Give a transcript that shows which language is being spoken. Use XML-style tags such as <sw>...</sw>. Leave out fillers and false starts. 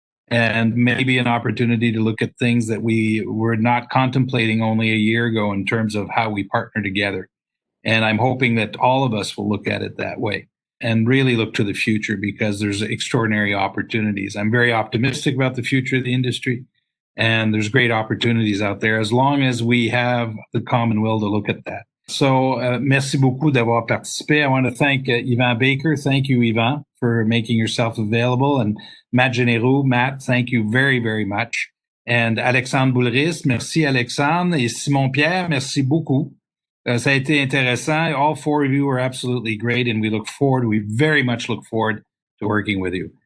<en>and maybe an opportunity to look at things that we were not contemplating only a year ago in terms of how we partner together. And I'm hoping that all of us will look at it that way and really look to the future, because there's extraordinary opportunities. I'm very optimistic about the future of the industry, and there's great opportunities out there as long as we have the common will to look at that.</en> <fr>So, merci beaucoup d'avoir participé.</fr> <en>I want to thank Yvan Baker. Thank you, Yvan, for making yourself available. And Matt Jeneroux. Matt, thank you very, very much.</en> <fr>And Alexandre Boulerice, merci Alexandre. Et Simon-Pierre, merci beaucoup. Ça a été intéressant.</fr> <en>All four of you were absolutely great, and we very much look forward to working with you.</en>